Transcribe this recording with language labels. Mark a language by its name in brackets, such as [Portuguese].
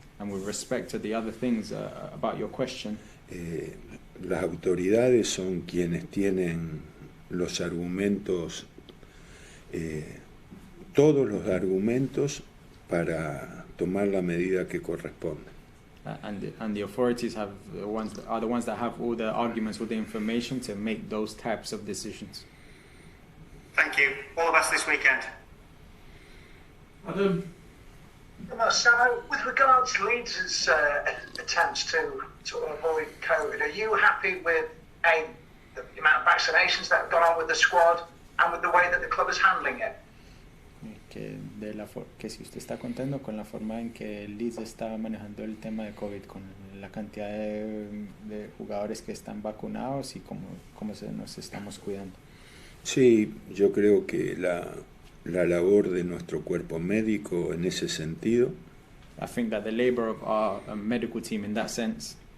[English] and with respect to the other things about your question, [Spanish] las autoridades son quienes tienen los argumentos, todos los argumentos para tomar la medida que corresponde. [English] And the authorities are the ones that have all the arguments, all the information to make those types of decisions. Thank you. All the best this weekend. Adam. Marcelo, with regards to Leeds' attempts to avoid COVID, are you happy with the amount of vaccinations that have gone on with the squad and with the way that the club is handling it? [Spanish] Que que si usted está contento con la forma en que el Leeds está manejando el tema de COVID, con la cantidad de jugadores que están vacunados y cómo nos estamos cuidando. Sí, yo creo que la labor de nuestro cuerpo médico en ese sentido. [English] I think that the labor of our medical team in that sense.